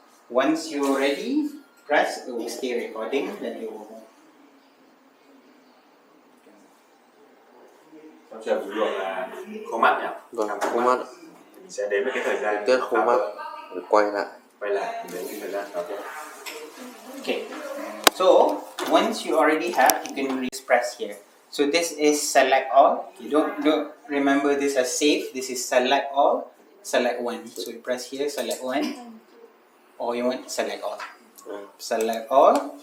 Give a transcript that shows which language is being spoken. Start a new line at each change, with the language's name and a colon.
English: Once you're ready, press, it will stay recording, then it will.
Vietnamese: Trong trường ví dụ là khô mắt nhỉ? Vâng, khô mắt. Mình sẽ đến với cái thời gian Test khô mắt, quay lại. mình đến cái thời gian đó.
English: Okay, so once you already have, you can really press here. So this is select all. You don't remember this as save. This is select all, select one. So you press here, select one, or you want select all. Select all.